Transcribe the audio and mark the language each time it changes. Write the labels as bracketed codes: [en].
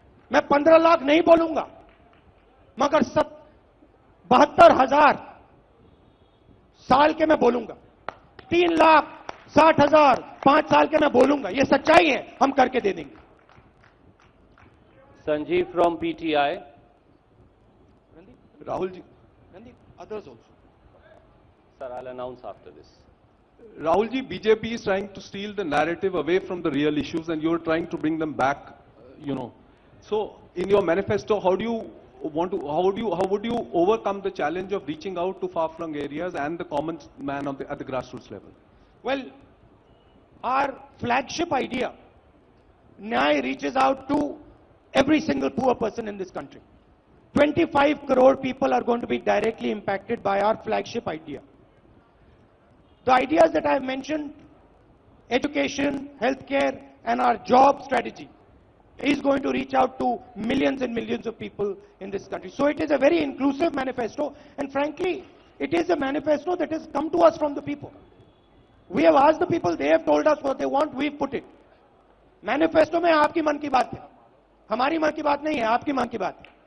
[hi] मैं 15 लाख नहीं बोलूंगा, मगर 72,000 साल के मैं बोलूंगा, 3,60,000 5 साल के मैं बोलूंगा। ये सच्चाई है, हम करके दे देंगे। [en] Sanjeev from PTI. Rahul ji, others also. Sir, I'll announce after this. Rahul ji, BJP is trying to steal the narrative away from the real issues and you're trying to bring them back, So, in your manifesto, how would you overcome the challenge of reaching out to far-flung areas and the common man at the grassroots level? Well, our flagship idea, Nyay, reaches out to every single poor person in this country. 25 crore people are going to be directly impacted by our flagship idea. The ideas that I have mentioned, education, healthcare, and our job strategy, is going to reach out to millions and millions of people in this country. So it is a very inclusive manifesto, and frankly, it is a manifesto that has come to us from the people. We have asked the people, they have told us what they want, we've put it. [hi] Manifesto में आपकी मन की बात है, हमारी मन की बात नहीं है, आपकी मन की बात है।